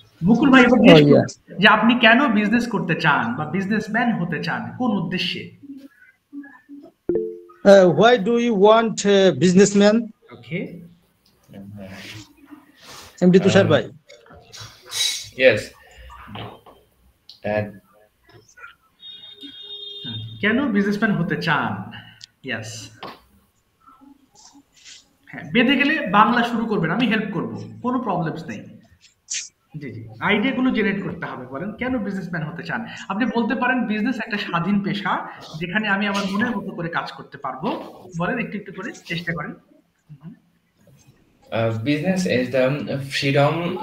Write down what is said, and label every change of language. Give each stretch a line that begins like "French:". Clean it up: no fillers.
Bangla: মুকুল ভাই এবার যে আপনি কেন বিজনেস করতে চান বা বিজনেসম্যান হতে চান, কোন উদ্দেশ্যে?
English: Why do you want businessman? Okay. MD Tushar bhai. Yes.
Bangla: কেন বিজনেসম্যান হতে চান? Yes. হ্যাঁ, বেঁধে গেলে বাংলা শুরু করবেন, আমি হেল্প করব, কোনো প্রবলেমস নেই। জি আইডিয়াগুলো জেনারেট করতে হবে। বলেন কেন বিজনেসম্যান হতে চান? আপনি বলতে পারেন বিজনেস একটা স্বাধীন পেশা যেখানে আমি আমার মনের মতো করে কাজ করতে পারবো। বলেন একটু করে চেষ্টা করেন।
English: Business is the freedom